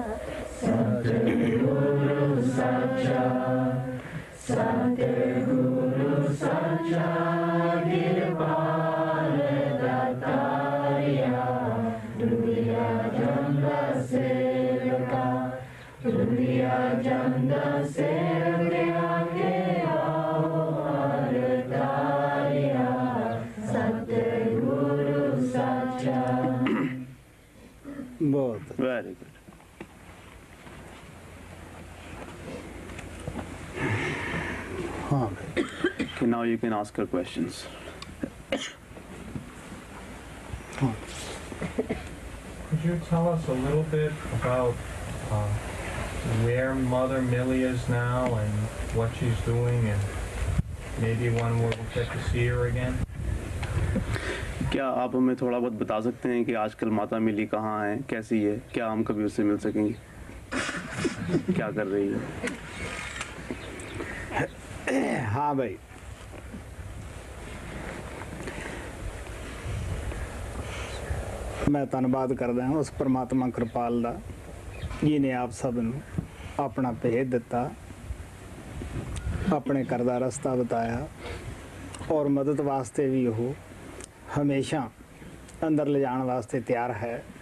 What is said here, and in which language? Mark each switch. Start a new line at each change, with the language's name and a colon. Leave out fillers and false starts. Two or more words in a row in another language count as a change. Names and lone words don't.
Punjabi: ਸਤਿਗੁਰੂ ਸੱਚਾ ਕਿਰਪਾਲ ਦਾਤਾਰੀਆ ਰੁੜ੍ਹਿਆ ਜਾਂਦਾ ਸੇਵਕਾ ਰੁੜ੍ਹਿਆ ਜਾਂਦਾ ਸੇਵਕੀਆ ਕੇ ਆੜਤਾਰੀਆ ਸਤਿਗੁਰੂ ਸੱਚਾ।
Hindi: बहुत
English: very good.
Hindi: हाँ
English: Okay, now you can ask her questions. Could you tell us a little bit about where Mother Millie is now and what she's doing, and maybe when we'll get to see her again?
Hindi: क्या आप हमें थोड़ा बहुत बता सकते हैं कि आजकल माता मिली कहाँ है, कैसी है, क्या हम कभी उससे मिल सकेंगे, क्या कर रही है?
Punjabi: ਹਾਂ ਭਾਈ, ਮੈਂ ਧੰਨਵਾਦ ਕਰਦਾ ਉਸ ਪਰਮਾਤਮਾ ਕਿਰਪਾਲ ਦਾ ਜਿਨ੍ਹੇਂ ਆਪ ਸਭ ਨੂੰ ਅਪਣਾ ਭੇਦ ਦਿੱਤਾ, ਅਪਣੇ ਘਰ ਦਾ ਰਸਤਾ ਬਤਾਇਆ
Hindi: और मदद वास्ते भी वो हमेशा अंदर ले जाने वास्ते तैयार
Punjabi: है।